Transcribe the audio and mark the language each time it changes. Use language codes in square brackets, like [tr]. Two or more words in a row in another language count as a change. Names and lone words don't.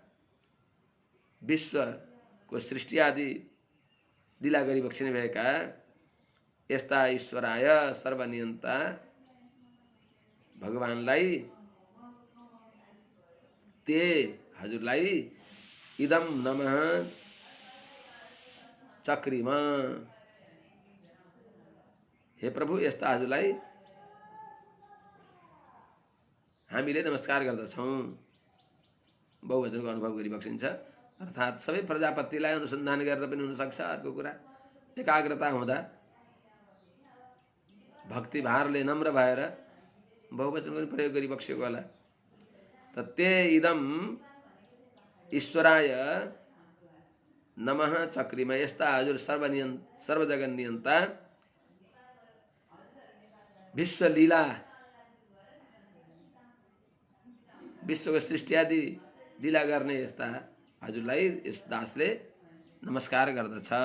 [ne] विश्वको सृष्टि आदि लीला गरिबक्सिने भएका यस्ता ईश्वराय सर्वनियन्ता भगवानलाई ते हजुरलाई [sa] इदम नमः चक्रिमा, [ne] हे प्रभु यस्ता हजुरलाई हामीले नमस्कार गर्दछौँ। बहुवचनको अनुभव गरिबक्सिन्छ अर्थात् सबै प्रजापतिलाई अनुसन्धान गरेर पनि हुनसक्छ। अर्को कुरा एकाग्रता हुँदा भक्ति भारले नम्र भएर बहुवचनको पनि प्रयोग गरिबक्सेको होला। [sa] त ते इदम ईश्वराय नमः चक्रिमा, [ne] यस्ता हजुर [sa] सर्वजगन नियन्ता [ne] विश्वलीला, विश्वको सृष्टि आदि लीला गर्ने यस्ता हजुरलाई यस दासले नमस्कार गर्दछ।